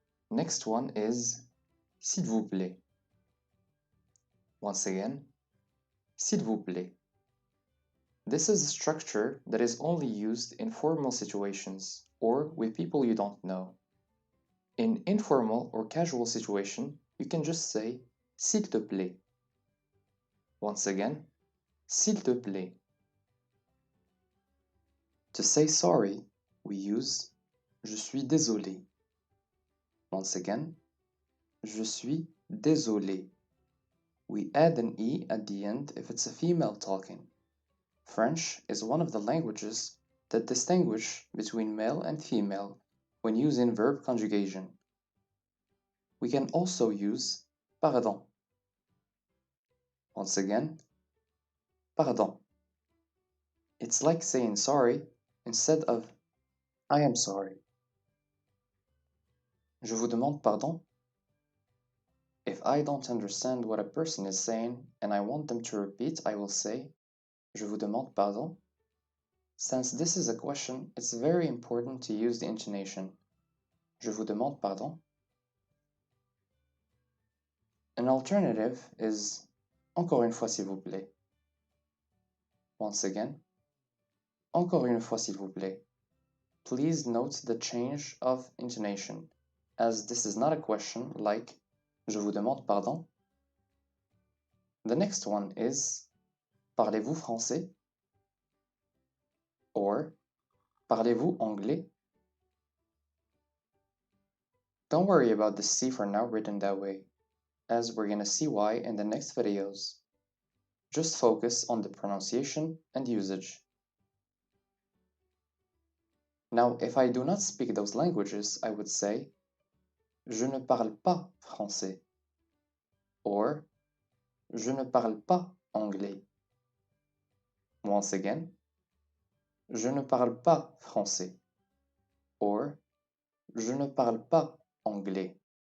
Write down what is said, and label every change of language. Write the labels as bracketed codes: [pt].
[en] Next one is [fr] s'il vous plaît. [en] Once again, [fr] s'il vous plaît. [en] This is a structure that is only used in formal situations or with people you don't know. In informal or casual situation, you can just say [fr] s'il te plaît. [en] Once again, [fr] s'il te plaît. [en] To say sorry, we use [fr] je suis désolé. [en] Once again, [fr] je suis désolé. [en] We add an E at the end if it's a female talking. French is one of the languages that distinguish between male and female when using verb conjugation. We can also use pardon. Once again, pardon. It's like saying sorry instead of I am sorry. [fr] Je vous demande pardon. [en] If I don't understand what a person is saying and I want them to repeat, I will say Je vous demande pardon. Since this is a question, it's very important to use the intonation. [fr] Je vous demande pardon. [en] An alternative is [fr] encore une fois s'il vous plaît. [en] Once again, [fr] encore une fois s'il vous plaît. [en] Please note the change of intonation, as this is not a question like [fr] Je vous demande pardon. [en] The next one is [fr] Parlez-vous français? Or Parlez-vous anglais? [en] Don't worry about the C for now written that way, as we're gonna see why in the next videos. Just focus on the pronunciation and usage. Now, if I do not speak those languages, I would say [fr] Je ne parle pas français [en] or [fr] Je ne parle pas anglais. [en] Once again, [fr] Je ne parle pas français or Je ne parle pas anglais.